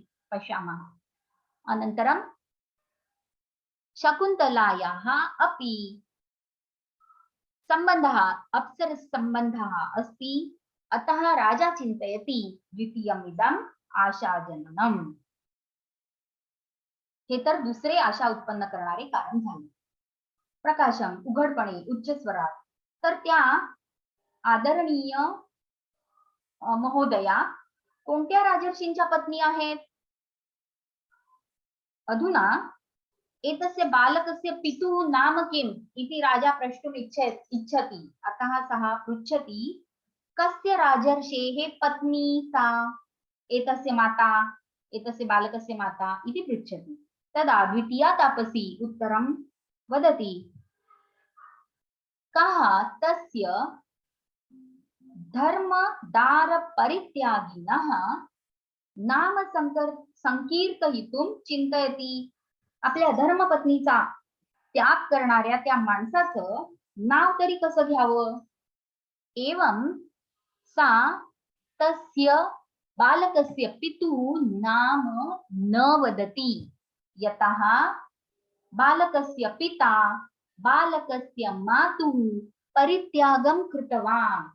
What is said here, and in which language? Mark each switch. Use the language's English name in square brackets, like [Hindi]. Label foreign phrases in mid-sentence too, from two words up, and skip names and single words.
[Sanskrit] पश्यामः. अनन्तरं शकुन्तलायाः अपि संबंधः अप्सरसम्बन्धः अस्ति. अतः राजा चिन्तयति द्वितीयमिदम् आशाजननम्. [Marathi] हे तर दुसरे आशा उत्पन्न करणारे कारण झाले. प्रकाशम उघडपणे उच्च स्वरात. तर त्या आदरणीय महोदया कोणत्या राजर्षींच्या पत्नी आहेत? [Sanskrit] अधुना एतस्य बालकस्य पितुः नाम किम् इति राजा प्रष्टुम् इच्छति. अतः सः पृच्छति, कस्य राजर्षेः पत्नी सा? एतस्य माता, एतस्य बालकस्य माता इति पृच्छति. तदा द्वितीया तापसी उत्तरं वदति, कः तस्य धर्मदार परित्यागिनः नाम संकीर्तयितुं चिंतयति. [Marathi] आपल्या धर्मपत्नीचा त्याग करणाऱ्या त्या माणसाचं नाव तरी कसं घ्यावं? [Sanskrit] एवं सा तस्य बालकस्य पितुः नाम न वदति. यतः बालकस्य पिता बालकस्य मातुः परित्यागं कृतवान्.